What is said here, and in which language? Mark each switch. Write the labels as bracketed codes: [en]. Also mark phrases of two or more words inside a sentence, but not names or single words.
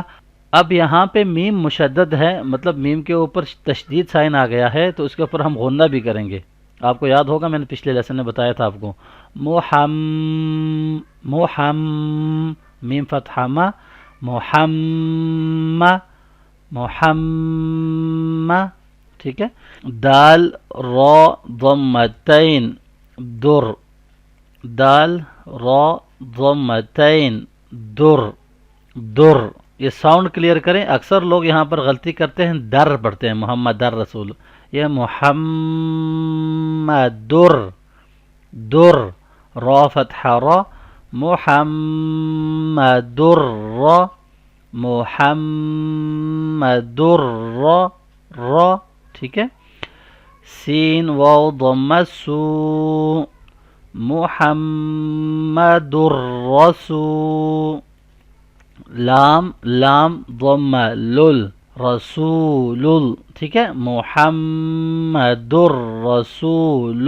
[ur] اب یہاں پہ میم مشدد ہے، مطلب میم کے اوپر تشدید سائن آ گیا ہے، تو اس کے اوپر ہم غنہ بھی کریں گے۔ آپ کو یاد ہوگا میں نے پچھلے لیسن میں بتایا تھا آپ کو، محم، میم فتحہ ما، محمد، محمد، ٹھیک ہے۔ دال را ضمتین، در، دال را ضمتین، در، در، یہ [en] sound clear [ur] کریں۔ اکثر لوگ یہاں پر غلطی کرتے ہیں، در پڑھتے ہیں، محمد در رسول، یہ محمد در، در، را فتحہ را، محمد را، محمد را، را، ٹھیک ہے۔ سین واو ضمہ سو، [ar] محمد الرسول، [ur] لام، لام ضمہ لل، رسول، ٹھیک ہے، [ar] محمد الرسول۔